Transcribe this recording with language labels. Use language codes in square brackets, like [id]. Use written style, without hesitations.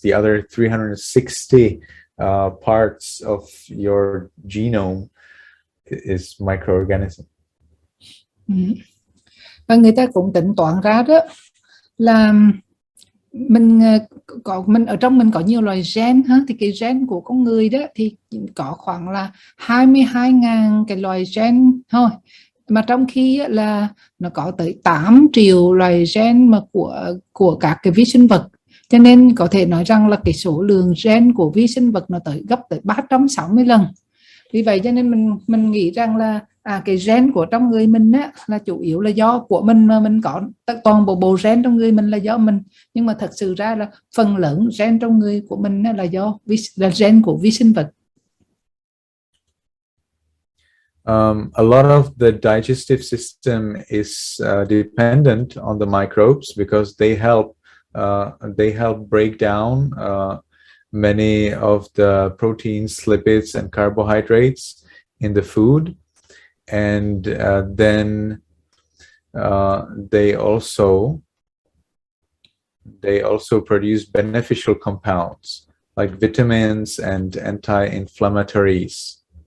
[en] The other 360 parts of your genome is microorganism. [vi] Và người ta cũng tính toán ra đó là mình ở trong mình có nhiều loài gen ha, thì cái gen của con người đó thì có khoảng là 22.000 cái loài gen thôi, mà trong khi là nó có tới 8 triệu loài gen mà của các cái vi sinh vật, cho nên có thể nói rằng là cái số lượng gen của vi sinh vật nó gấp tới 360 lần. Vì vậy cho nên mình nghĩ rằng là cái gen của trong người mình á, là chủ yếu là do của mình, mà mình có toàn bộ gen trong người mình là do mình, nhưng mà thật sự ra là phần lớn gen trong người của mình là gen của vi sinh vật. [en] A lot of the digestive system is dependent on the microbes, because they help break down many of the proteins, lipids, and carbohydrates in the food, and then they also produce beneficial compounds like vitamins and anti-inflammatories.